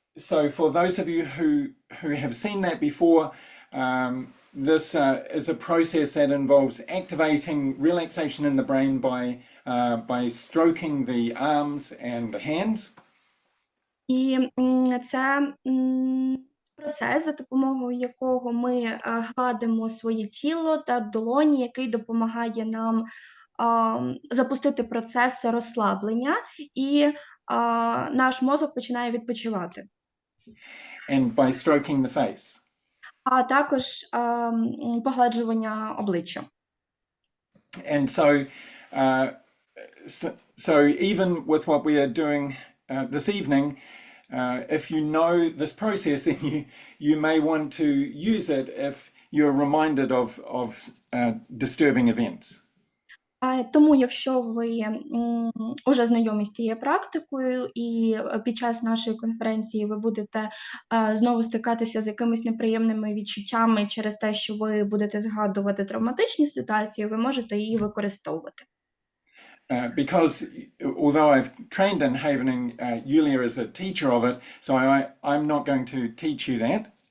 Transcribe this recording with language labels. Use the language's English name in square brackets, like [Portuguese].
[English] So for those of you who have seen that before, this is a process that involves activating relaxation in the brain by stroking the arms and the hands. [Ukrainian] І це процес, за допомогою якого ми гладимо своє тіло та долоні, який допомагає нам запустити процес розслаблення, і наш мозок починає відпочивати. [English] And by stroking the face. [Ukrainian] А також погладжування обличчя. [English] And so even with what we are doing this evening, if you know this process, then you may want to use it if you're reminded of disturbing events. [Ukrainian] Тому, якщо ви уже знайомі з цією практикою, і під час нашої конференції ви будете знову стикатися з якимись неприємними відчуттями через те, що ви будете згадувати травматичні ситуації, ви можете її використовувати. [English] Because although I've trained in havening, Yulia is a teacher of it, so I'm not going to teach you that.